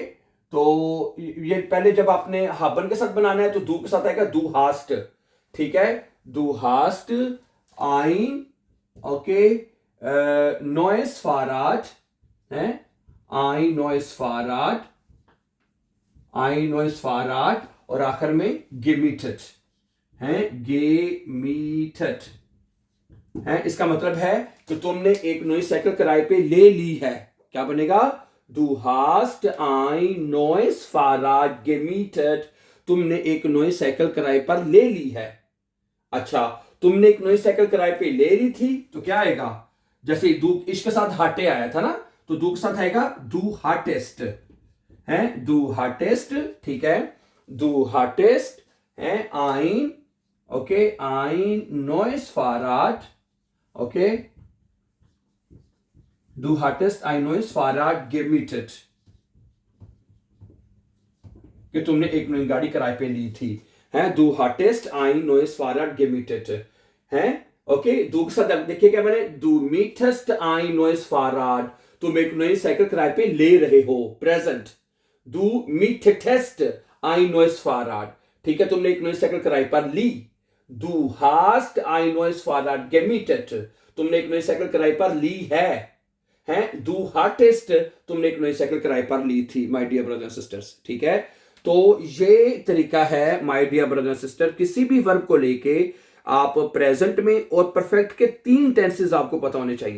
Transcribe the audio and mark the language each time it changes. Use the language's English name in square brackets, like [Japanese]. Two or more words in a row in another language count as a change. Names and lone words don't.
[Hindi] तो ये पहले जब आपने हाबन के साथ बनाना है तो दू के साथ आएगा [German] du hast, [Hindi] ठीक है, [German] du hast ein, [Hindi] ओके, [German] neues Fahrrad [Hindi] है, [German] ein neues Fahrrad, ein neues Fahrrad, [Hindi] और आखिर में गेमीटेड है, गेमीटेड है, इसका मतलब है कि तुमने एक नई साइकिल किराए पे ले ली है, क्या बनेगा? [German] Du hast ein neues Fahrrad gemietet. [Hindi] तुमने एक नई साइकिल किराए पर ले ली है। अच्छा, तुमने एक नई साइकिल किराए पे ले ली थी तो क्या आएगा? जैसे दू इसके साथ हाटे आया था ना, तो दू के साथ आएगा [German] du hattest [Hindi] है, [German] du hattest, [Hindi] ठीक है, [German] du hattest [Hindi] है आइन, ओके, [German] ein neues Fahrrad, [Hindi] ओके, [German] du hattest ein neues Fahrrad gemietet, [Hindi] कि तुमने एक नई गाड़ी किराए पे ली थी, हैं, [German] du hattest ein neues Fahrrad gemietet, [Hindi] हैं, ओके, du के साथ देखिए क्या बने, [German] du mietest ein neues Fahrrad, [Hindi] तुम एक नई साइकिल किराए पे ले रहे हो, प्रेजेंट, [German] du mietetest ein neues Fahrrad, [Hindi] ठीक है, तुमने एक नई साइकिल किराए पर ली, [German] du hast ein neues Fahrrad gemietet, [Hindi] तुमने एक नई साइकिल किराए पर ली है, [German] du hattest, [Hindi] तुमने एक नई साइकिल किराए पर ली थी, [English] My dear brothers and sisters, [Hindi] ठीक है। तो ये तरीका है [English] My dear brothers and sister, [Hindi] किसी भी वर्ब को लेके आप प्रेजेंट में और परफेक्ट के 3 टेंसेस आपको पता होने चाहिए।